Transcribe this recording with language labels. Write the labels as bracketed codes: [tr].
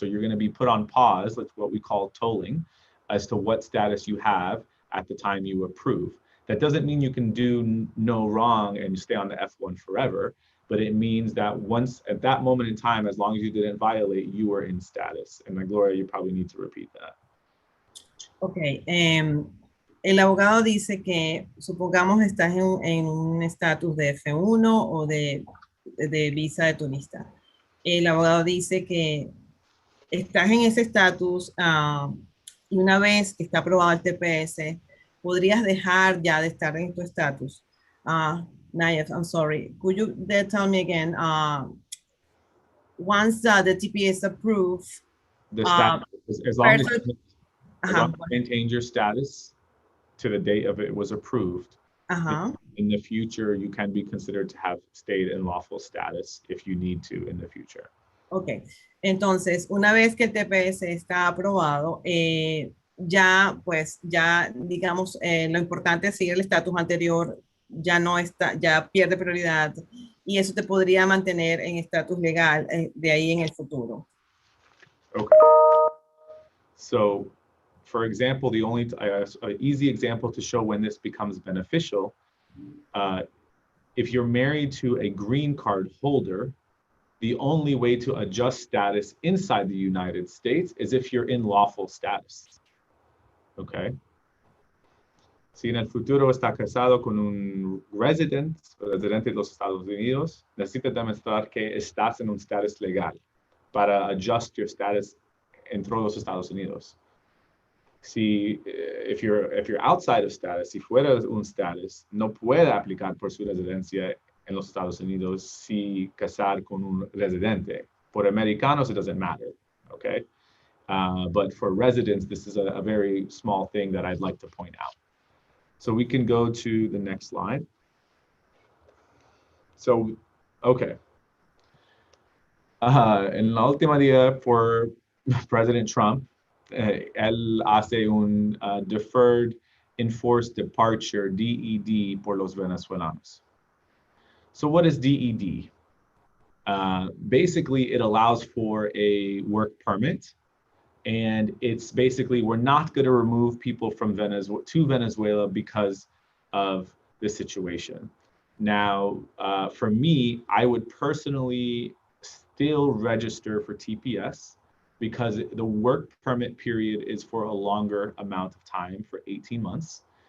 [en] So you're going to be put on pause, that's what we call tolling, as to what status you have at the time you approve. That doesn't mean you can do no wrong and stay on the F1 forever, but it means that once at that moment in time, as long as you didn't violate, you were in status. And Gloria, you probably need to repeat that. Okay. [es] El abogado dice que supongamos estás en un estatus de F1 o de visa de turista. El abogado dice que estás en ese estatus y una vez que está aprobado el TPS, podrías dejar ya de estar en tu estatus. [en] NAYEF, I'm sorry. Could you tell me again, once the TPS approved, the status, as long as you maintain your status to the date of it was approved, in the future, you can be considered to have stayed in lawful status if you need to in the future. Okay. [es] Entonces, una vez que el TPS está aprobado, ya digamos, lo importante es seguir el estatus anterior, ya no está, ya pierde prioridad, y eso te podría mantener en estatus legal de ahí en el futuro. [en] Okay. So, for example, the only an easy example to show when this becomes beneficial, if you're married to a green card holder, the only way to adjust status inside the United States is if you're in lawful status. [es] Okay. Si en el futuro está casado con un residente de los Estados Unidos, necesitas demostrar que estás en un status legal para [en] adjust your status [es] dentro de los Estados Unidos. Si, [en] if you're outside of status, [es] si fuera un status, no puede aplicar por su residencia en los Estados Unidos si casar con un residente. [en] For Americanos, it doesn't matter, okay? But for residents, this is a very small thing that I'd like to point out. So we can go to the next slide. So, okay. [es] En la última día [en] for President Trump, [es] él hace un Deferred Enforced Departure, DED, por los venezolanos. [en] So what is DED? Basically, it allows for a work permit, and it's basically, we're not going to remove people from Venezuela to Venezuela because of the situation. Now, for me, I would personally still register for TPS because the work permit period is for a longer amount of time, for 18 months.